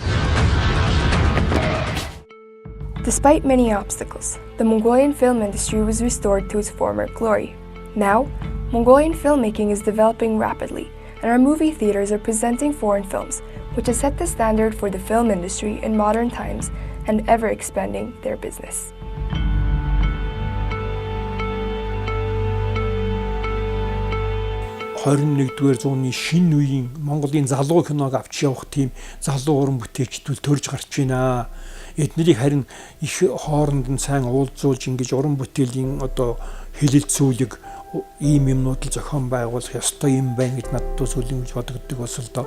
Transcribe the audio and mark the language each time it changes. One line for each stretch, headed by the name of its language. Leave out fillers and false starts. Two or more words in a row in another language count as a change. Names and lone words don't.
English: Despite many obstacles, the Mongolian film industry was restored to its former glory. Now, Mongolian filmmaking is developing rapidly, and our movie theaters are presenting foreign films, which has set the standard for the film industry in modern times and ever expanding their business.
Mongolian: (21-р) зууны шинэ үеийн Монголын залуу киног авч явах тийм залуу уран бүтээлчдүүд төрж гарч байна. Эднэрийг харин их хооронд нь сайн уулзуулж ингэж уран бүтээлийн одоо хэлэлцүүлэг ийм юмнууд л зохион байгуулах ёстой юм байна гэж надад сүүлийн гэж бодогддог бас л доо.